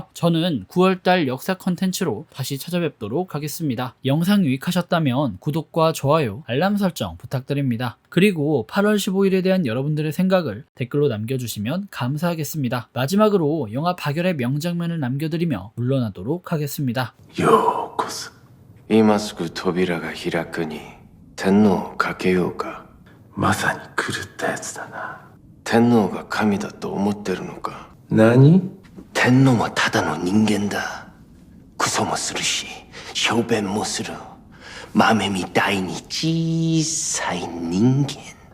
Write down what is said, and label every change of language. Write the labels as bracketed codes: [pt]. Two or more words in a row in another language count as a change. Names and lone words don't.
[ko] 저는 9월달 역사 컨텐츠로 다시 찾아뵙도록 하겠습니다. 영상 유익하셨다면 구독과 좋아요, 알람 설정 부탁드립니다. 그리고 8월 15일에 대한 여러분들의 생각을 댓글로 남겨주시면 감사하겠습니다. 마지막으로 영화 박열의 명장면을 남겨드리며 물러나도록 하겠습니다. [ja] ようこそ。今すぐ扉が開くに天皇をかけようか。まさに狂ったやつだな。天皇が神だと思ってるのか。何？天皇はただの人間だ。クソもするし小便もする豆みたいに小さい人間。